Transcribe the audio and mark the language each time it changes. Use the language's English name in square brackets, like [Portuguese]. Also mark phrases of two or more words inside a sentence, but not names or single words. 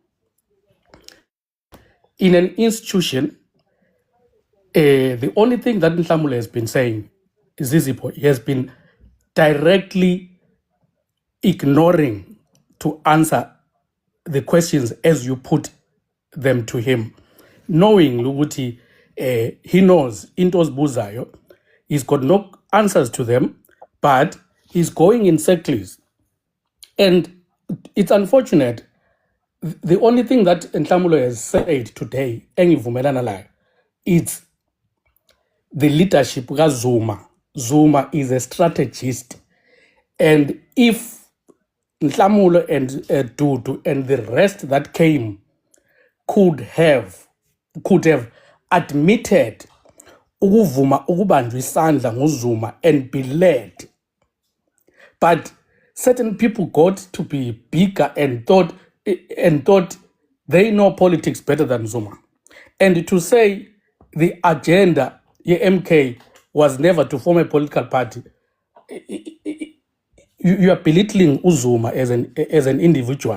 [English] In an institution, the only thing that Nhlamulo has been saying, Zizipho, he has been directly ignoring to answer the questions as you put them to him, knowing ukuthi he knows [Zulu] into ozibuzayo, [English] he's got no answers to them, but he's going in circles. And it's unfortunate. The only thing that Nhlamulo has said today, [Zulu] engivumelana layo, [English] it's the leadership of Zuma. Zuma is a strategist. And if Nhlamulo and Dudu and the rest that came could have admitted [Zulu] ukuvuma ukubanjwa isandla nguZuma [English] and be led, but certain people got to be bigger and thought they know politics better than Zuma. And to say the agenda MK was never to form a political party, you are belittling Uzuma as an individual.